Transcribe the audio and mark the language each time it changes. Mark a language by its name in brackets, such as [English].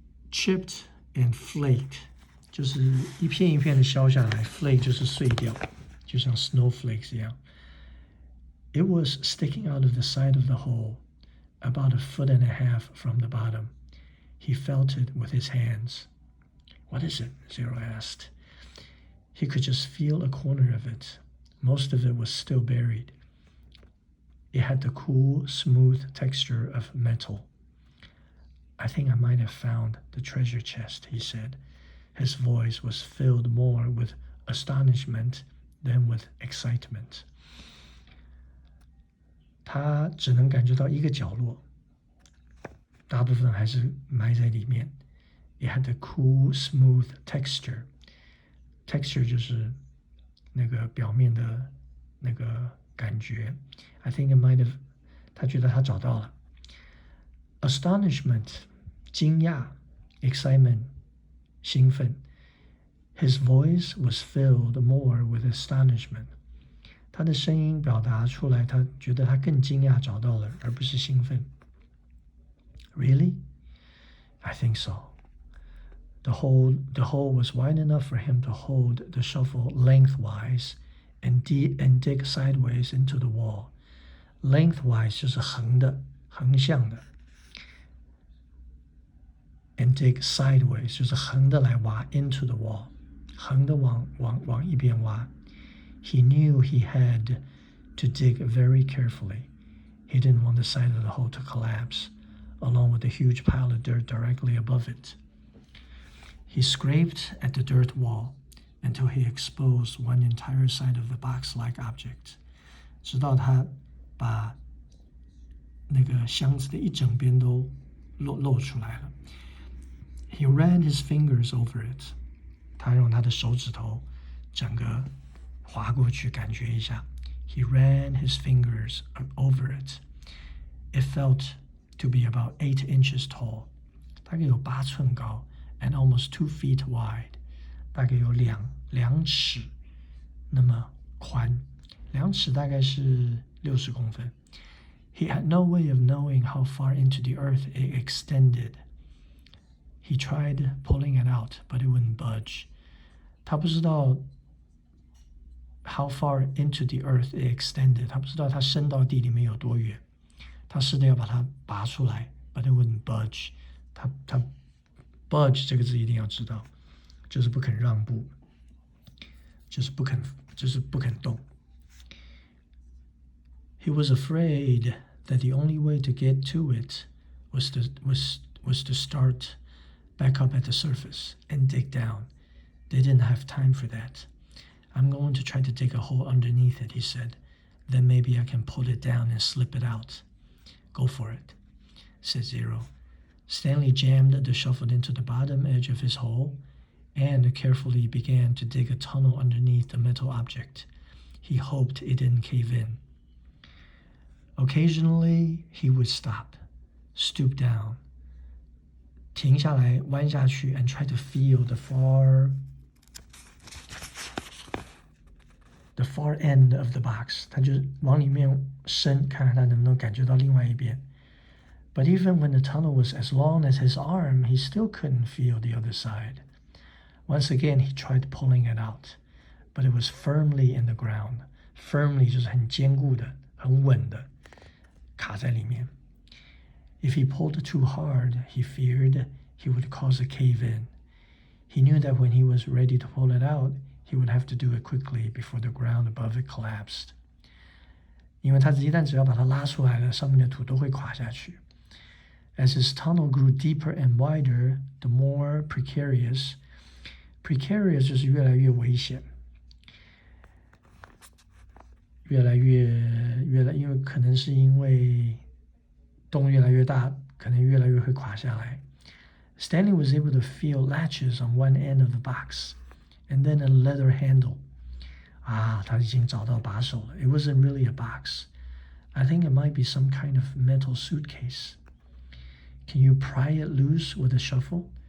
[English] Chipped and flaked [Chinese] 就是一片一片的削下来 ，flake 就是碎掉，就像 snowflakes 一样。 [English] It was sticking out of the side of the hole, about 1.5 feet from the bottom. He felt it with his hands. What is it? Zero asked. He could just feel a corner of it. Most of it was still buried. It had the cool, smooth texture of metal. I think I might have found the treasure chest, he said. His voice was filled more with astonishment than with excitement. [Chinese] 他只能感觉到一个角落，大部分还是埋在里面。 [English] It had a cool, smooth texture. [Chinese] Texture 就是那个表面的那个感觉。 [English] I think it might have. [Chinese] 他觉得他找到了。 Astonishment 惊讶 ，excitement 兴奋。 [English] His voice was filled more with astonishment. [Chinese] 他的声音表达出来，他觉得他更惊讶找到了，而不是兴奋。 [English] Really? I think so. The hole was wide enough for him to hold the shovel lengthwise and dig sideways into the wall. [Chinese] Lengthwise 就是横的，横向的。 [English] And dig sideways [Chinese] 就是横的来挖 [English] into the wall， [Chinese] 横的往一边挖。 [English] He knew he had to dig very carefully. He didn't want the side of the hole to collapse, along with a huge pile of dirt directly above it. He scraped at the dirt wall until he exposed one entire side of the box-like object. [Chinese] 直到他把那个箱子的一整边都露出来了。 [English] He ran his fingers over it. [Chinese] 他用他的手指头整个划过去，感觉一下。 [English] He ran his fingers over it. It felt to be about 8 inches tall. [Chinese] 大概有8寸高 [English] and almost 2 feet wide， [Chinese] 大概有2尺那么宽，2尺大概是60公分。 [English] He had no way of knowing how far into the earth it extended. He tried pulling it out, but it wouldn't budge. [Chinese] 他不知道 [English] how far into the earth it extended. [Chinese] 他不知道它伸到地里面有多远。他试着要把它拔出来 ， [English] but it wouldn't budge. [Chinese] 他 budge 这个字一定要知道，就是不肯让步，就是不肯动。 [English] He was afraid that the only way to get to it was to start back up at the surface and dig down. They didn't have time for that. I'm going to try to dig a hole underneath it, he said. Then maybe I can pull it down and slip it out. Go for it, said Zero. Stanley jammed the shovel into the bottom edge of his hole and carefully began to dig a tunnel underneath the metal object. He hoped it didn't cave in. Occasionally, he would stop, stoop down, [Chinese] 停下来，弯下去 [English] and try to feel the far end of the box. [Chinese] 他就往里面伸，看看他能不能感觉到另外一边。 [English] But even when the tunnel was as long as his arm, he still couldn't feel the other side. Once again, he tried pulling it out, but it was firmly in the ground. [Chinese] Firmly 就是很坚固的、很稳的，卡在里面。 [English] If he pulled too hard, he feared he would cause a cave-in. He knew that when he was ready to pull it out, he would have to do it quickly before the ground above it collapsed. [Chinese] 因为他一旦只要把它拉出来了，上面的土都会垮下去。 [English] As his tunnel grew deeper and wider, the more precarious [Chinese] 就是越来越危险，因为可能是因为洞越来越大，可能越来越会垮下来。 [English] Stanley was able to feel latches on one end of the box, and then a leather handle. [Chinese] 他已经找到把手了。 [English] It wasn't really a box. I think it might be some kind of metal suitcase. Can you pry it loose with a shovel?